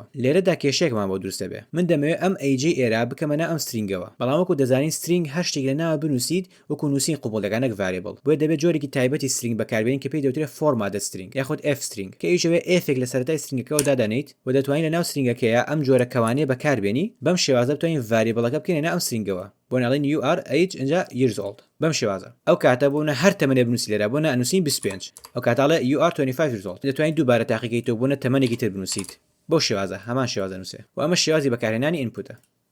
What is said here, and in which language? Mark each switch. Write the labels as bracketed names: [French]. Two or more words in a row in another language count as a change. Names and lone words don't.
[Central Kurdish] لێرەدا کێشەیەکمان بۆ دروست دەبێت. من دەمەوێت ئەم ئەیجی ئێرە بکەمەنە ئەم سترینگەوە، بەڵام وەکو دەزانین سترینگ هەر شتێک لە ناوە بنووسیت وەکو نووسین قوبوڵەکانێک ڤاریبڵ. بۆیە دەبێت جۆرێکی تایبەتی سترینگ بەکاربێنین کە پێی دەوترێت [English] format string [Central Kurdish] یاخود [English] f string [Central Kurdish] کە ئیژەوێ ئفێک لە سەرەتای سترینگەکەەوە دادەنیت و دەتوانین لە ناو سترینگەکەیە ئەم جۆرە کەوانەیە بەکاربێنی. بەم شێوازە بتوانین ڤاریبڵەکە بکەین لە ئەم سترینگەوە. بۆ ناڵین [English] UR age [Central Kurdish] اینجا [English] years old [Central Kurdish] بەم شێوازە. ئەو کاتە بۆنە هەر تەمەنێ بنووسی لێرە بۆ نانووسین 25. ئەو کاتاڵێ [English] UR 25 years old [Central Kurdish] دەتوانین دووبارە تاقیکەیتەوە بۆنە تەمەنێکی تر بنووسیت. بۆ شێوازە هەمان شێوازە نووسێ و ئەمە شێوازی بەکارهێنانی ئینپوتە.